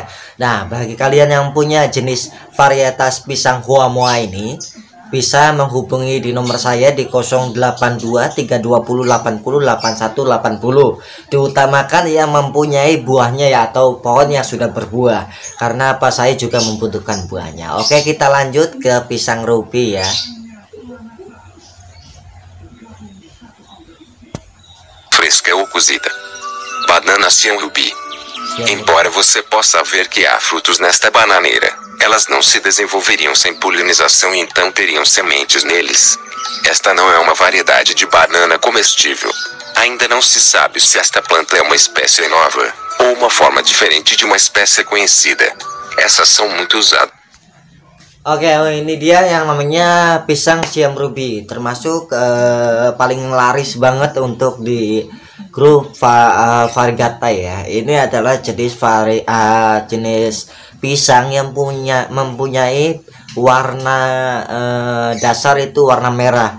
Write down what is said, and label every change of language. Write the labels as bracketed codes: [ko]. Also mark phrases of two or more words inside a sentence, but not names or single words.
[id] Nah, bagi kalian yang punya jenis varietas pisang Huamua ini, bisa menghubungi di nomor saya di 082 320 80 81 80. Diutamakan yang mempunyai buahnya ya, atau pohon yang sudah berbuah, karena apa, saya juga membutuhkan buahnya. Oke, kita lanjut ke pisang ruby ya. [pt] Fresca ou cozida. Banana Siam Ruby. Embora você possa ver que há frutos nesta bananeira, elas não se desenvolveriam sem polinização e então teriam sementes neles. Esta não é uma variedade de banana comestível. Ainda não se sabe se esta planta é uma espécie nova ou uma forma diferente de uma espécie conhecida. Essas são muito usadas. [id] Oke, ini dia yang namanya pisang Siam Ruby, termasuk paling laris banget untuk di grup Variegata ya. Ini adalah jenis pisang yang mempunyai warna dasar itu warna merah.